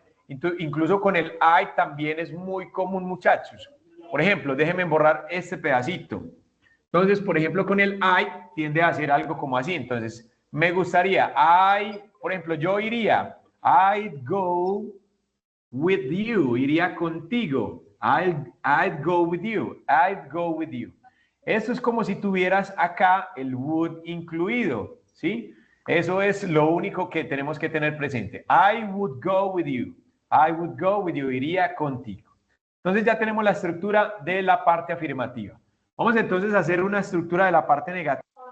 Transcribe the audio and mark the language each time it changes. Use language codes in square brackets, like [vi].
[es] Incluso con el I también es muy común, muchachos. Por ejemplo, déjenme borrar este pedacito. Entonces, por ejemplo, con el I tiende a hacer algo como así. Entonces, me gustaría, por ejemplo, yo iría, [en] I'd go with you, [es] iría contigo. [en] I'd go with you, I'd go with you. [es] Esto es como si tuvieras acá el would incluido, ¿sí? Eso es lo único que tenemos que tener presente. [en] I would go with you. I would go with you. [es] Iría contigo. Entonces ya tenemos la estructura de la parte afirmativa. Vamos entonces a hacer una estructura de la parte negativa.